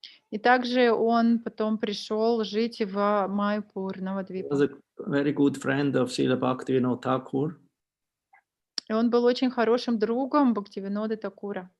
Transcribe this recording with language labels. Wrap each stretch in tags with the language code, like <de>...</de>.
<ru>И также он потом пришел жить в Майпур,</ru> <en>He was</en> <ru>Навадвипу.</ru> <en>a very good friend of Srila Bhaktivinoda Thakur.</en> <ru>И он был очень хорошим другом Бхактивиноды Такура.</ru>